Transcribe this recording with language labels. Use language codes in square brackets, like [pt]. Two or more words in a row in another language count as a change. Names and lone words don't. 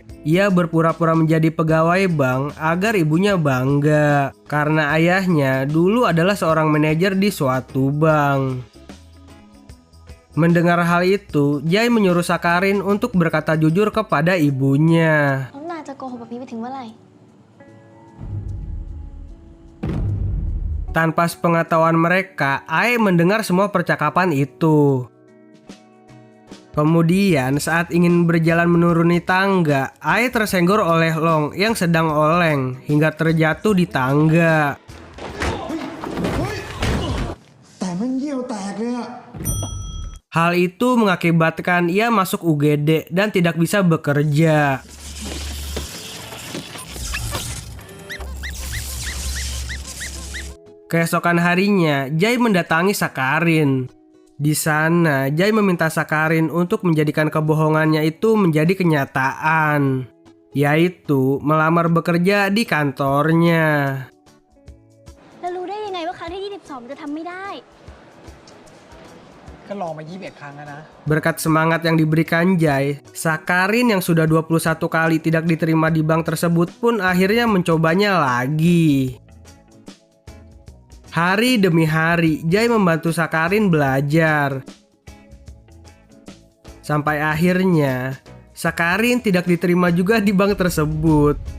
[id] Ia berpura-pura menjadi pegawai bank agar ibunya bangga. Karena ayahnya dulu adalah seorang manajer di suatu bank. Mendengar hal itu, Jai menyuruh Sakarin untuk berkata jujur kepada ibunya. [th] น้องนายจะโกหกแบบนี้ไปถึงเมื่อไหร่ [id] Tanpa sepengetahuan mereka, Ae mendengar semua percakapan itu. Kemudian saat ingin berjalan menuruni tangga, Ae tersenggol oleh Long yang sedang oleng hingga terjatuh di tangga. [th] แต่มันเยี่ยวแตกเลยอะ [id] Hal itu mengakibatkan ia masuk UGD dan tidak bisa bekerja. Keesokan harinya, Jai mendatangi Sakarin. Di sana, Jai meminta Sakarin untuk menjadikan kebohongannya itu menjadi kenyataan, yaitu melamar bekerja di kantornya. [th] แล้วรู้ได้ยังไงว่าครั้งที่ 22 จะทำไม่ได้ ก็ลองมา 21 ครั้งแล้วนะ [id] Berkat semangat yang diberikan Jai, Sakarin yang sudah 21 kali tidak diterima di bank tersebut pun akhirnya mencobanya lagi. Hari demi hari, Jai membantu Sakarin belajar. Sampai akhirnya, Sakarin tidak diterima juga di bank tersebut.